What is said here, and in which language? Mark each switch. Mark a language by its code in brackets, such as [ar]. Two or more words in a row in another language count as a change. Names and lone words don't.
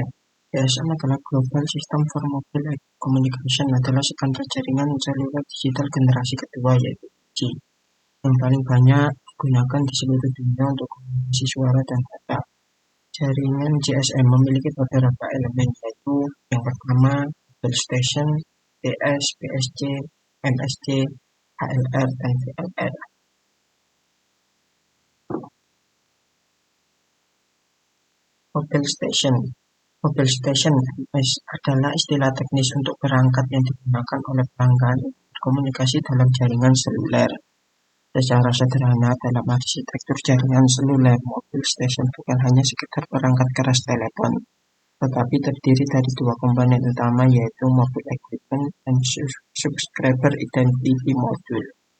[id] GSM adalah [en] Global System for Mobile Communication, [id] adalah standar jaringan seluler digital generasi kedua, yaitu 2G, yang paling banyak digunakan di seluruh dunia untuk komunikasi suara dan data. Jaringan GSM memiliki beberapa elemen, yaitu yang pertama [en] base station, [id] PS, PSC, MSC, HLR, dan VLR. [en] Mobile station. Mobile station [id] (MS) adalah istilah teknis untuk perangkat yang digunakan oleh pelanggan berkomunikasi dalam jaringan seluler. Secara sederhana, dalam arsitektur jaringan seluler, [en] mobile station [id] bukan hanya sekedar perangkat keras telepon, tetapi terdiri dari dua komponen utama, yaitu [en] mobile equipment [id] dan [en] subscriber identity module.